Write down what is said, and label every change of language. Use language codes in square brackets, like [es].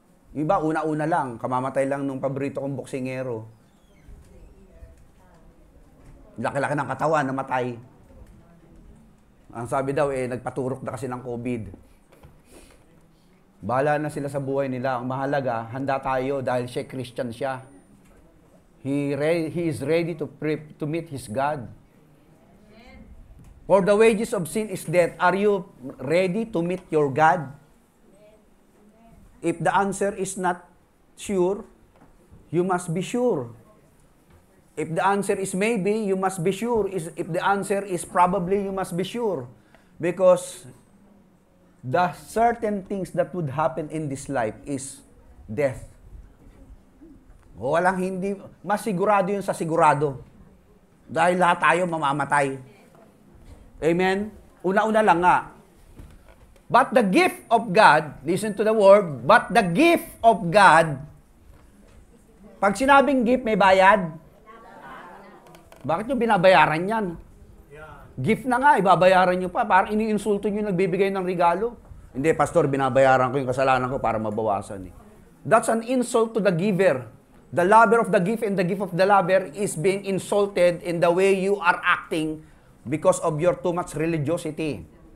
[tl] Iba, una-una lang, kamamatay lang nung paborito kong boksingero. Laki-laki ng katawan, namatay. Ang sabi daw, nagpaturok na kasi ng COVID. Bahala na sila sa buhay nila. Ang mahalaga, handa tayo dahil siya Christian siya. [en] He is ready to meet his God. For the wages of sin is death. Are you ready to meet your God? If the answer is not sure, you must be sure. If the answer is maybe, you must be sure. If the answer is probably, you must be sure. Because the certain things that would happen in this life is death. [tl] Walang hindi, mas sigurado yun sa sigurado. Dahil lahat tayo mamamatay. Amen? Una-una lang nga. [en] But the gift of God, listen to the word, but the gift of God, [tl] pag sinabing gift, may bayad? Bakit nyo binabayaran yan? Gift na nga, ibabayaran nyo pa. Parang iniinsulto nyo nagbibigay ng regalo. Hindi, pastor, binabayaran ko yung kasalanan ko para mabawasan. [en] That's an insult to the giver. The lover of the gift and the gift of the lover is being insulted in the way you are acting because of your too much religiosity.